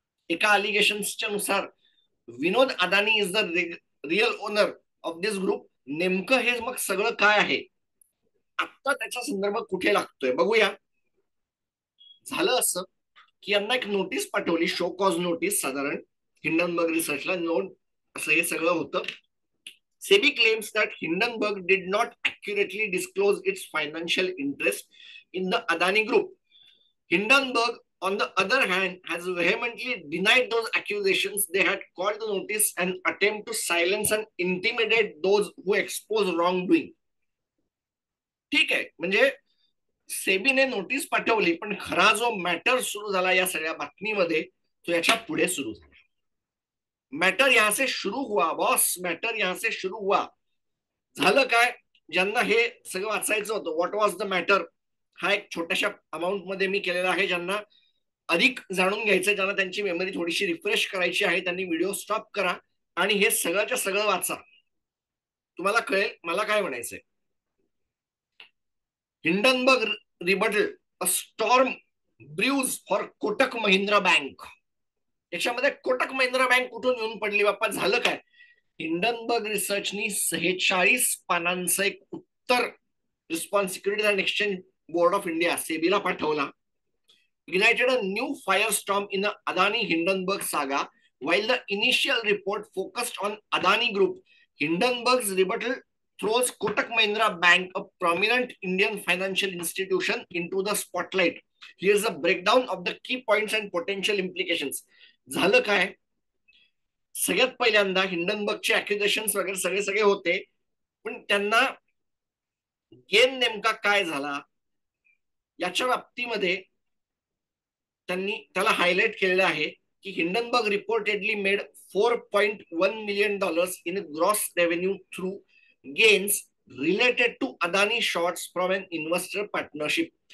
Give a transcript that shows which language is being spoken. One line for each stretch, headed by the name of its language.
Marathi: एका अलिगेशन्सच्या नुसार
English: Vinod Adani is the real owner of this group.
Marathi: नेमकं हे मग सगळं काय आहे, आता त्याचा संदर्भ कुठे लागतोय बघूया. झालं असं की यांना एक नोटीस पाठवली, शो कॉज नोटीस, साधारण हिंडनबर्ग रिसर्चला नोट असं हे सगळं होतं.
English: SEBI claims that Hindenburg did not accurately disclose its financial interest in the Adani Group. Hindenburg, on the other hand, has vehemently denied those accusations. They had called the notice an attempt to silence and intimidate those who expose wrongdoing.
Marathi: ठीक आहे, म्हणजे सेबीने notice पाठवली, पण खरा जो matter सुरू झाला या सगळ्या बातमीमध्ये तो याच्या पुढे सुरू झाला.
Hindi: मॅटर यहां से शुरू हुआ बॉस, मॅटर यहां से शुरू हुआ.
Marathi: झालं काय, ज्यांना हे सगळं वाचायचं होतं,
English: what was the matter,
Marathi: हा एक छोट्याशा अमाऊंट मध्ये मी केलेला आहे. ज्यांना अधिक जाणून घ्यायचं, ज्यांना त्यांची मेमरी थोडीशी रिफ्रेश करायची आहे, त्यांनी व्हिडिओ स्टॉप करा आणि हे सगळंच्या सगळं वाचा. तुम्हाला कळेल मला काय म्हणायचंय.
English: Hindenburg rebuttal, a storm brews for Kotak Mahindra bank.
Marathi: याच्यामध्ये कोटक महिंद्रा बँक कुठून येऊन पडली बाप्पा, झालं काय. हिंडनबर्ग रिसर्चनी 46 पानांचं एक उत्तर response securities and exchange board of India सेबीला पाठवला.
English: ignited a new firestorm in the Adani Hindenburg saga. While the initial report focused on Adani Group, Hindenburg's rebuttal throws Kotak Mahindra Bank, a prominent Indian financial institution, into the spotlight. Here's a breakdown of the key points and potential implications.
Marathi: झालं काय, सगळ्यात पहिल्यांदा हिंडनबर्गचे अॅक्युजेशन्स वगैरे सगळे सगळे होते, पण त्यांना गेन नेमका काय झाला याच्या बाबतीमध्ये त्यांनी त्याला हायलाइट केलेलं आहे की
English: Hindenburg reportedly made $4.1 million in gross revenue through gains related to Adani shorts from an investor partnership.